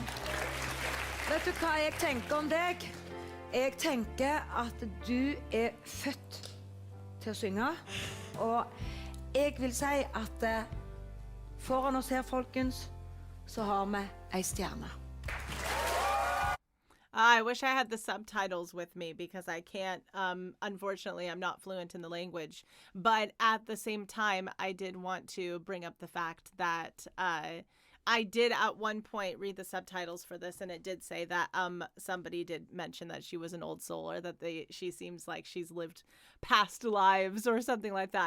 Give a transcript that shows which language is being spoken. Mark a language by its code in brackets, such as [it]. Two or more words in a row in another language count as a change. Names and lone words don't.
[no] Vet du hva jeg tenker om deg? Jeg tenker at du født til å synge. Og jeg vil si at foran oss her, folkens, så har vi ei stjerne. [en] I wish I had the subtitles with me because I can't, unfortunately, I'm not fluent in the language. But at the same time, I did want to bring up the fact that I did at one point read the subtitles for this, and it did say that somebody did mention that she was an old soul, or that she seems like she's lived past lives or something like that.